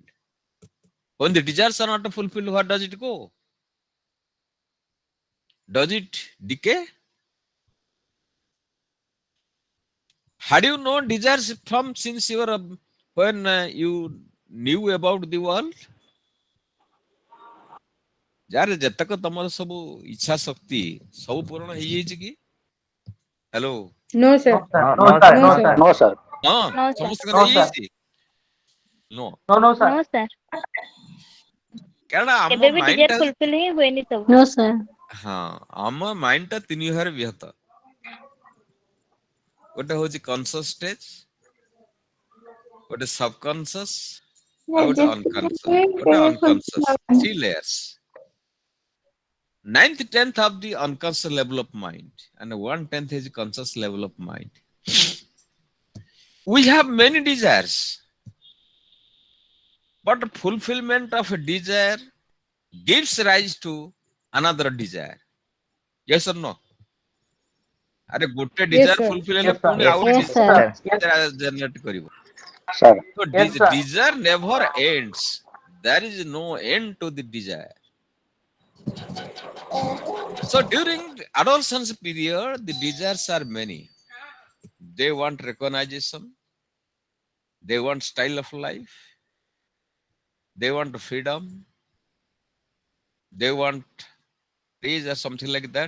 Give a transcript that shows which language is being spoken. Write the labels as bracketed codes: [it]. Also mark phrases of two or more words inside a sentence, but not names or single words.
[en] When the desires are not fulfilled, where does it go? Does it decay? Had you known desires from since you were when you knew about the world? [or] ଯାର ଯେତକ ତମର ସବୁ ଇଚ୍ଛା ଶକ୍ତି ସବୁ ପୂରଣ ହେଇଯାଇଛି କି? ହ୍ୟାଲୋ, [en] No, sir. No, sir. No, sir. No, sir. [or] ହଁ [en] No, sir. [or] ସମସ୍ତଙ୍କର [en] No, sir. [or] ହେଇଯାଇଛି? ନୋ, [en] No, sir. No, sir. [or] କାରଣ ଆମ କେବେ ବି ମାଇଣ୍ଡ ଡିଜାୟାର ଟା, ଫୁଲଫିଲ୍ ହିଁ ହୁଏନି ସବୁ। [en] No, sir. [or] ହଁ ଆମ ମାଇଣ୍ଡ ଟା ତିନି ଭାଗରେ ବିଭକ୍ତ। ଗୋଟେ ହଉଛି [en] conscious stage, [or] ଗୋଟେ ସବକନସିୟସ୍, ଆଉ ଗୋଟେ ଅନକନସିୟସ୍, 3 layers. [en] 9th 10th of the unconscious level of mind, and 1/10 is conscious level of mind. We have many desires, but fulfillment of a desire gives rise to another desire. Yes or no? [or] ଅରେ ଗୋଟେ ଡିଜାୟାର [en] sir. [or] फुलफिल [en] Yes, sir. [or] पुणी [en] Yes, [or] आउ [en] Yes, sir. desire generate [or] करिवो [en] sir. [or] तो [en] Yes, sir. desire never ends. There is no end to the desire. So during the adolescence period, the desires are many. They want recognition, they want style of life, they want freedom, they want praise or something like that.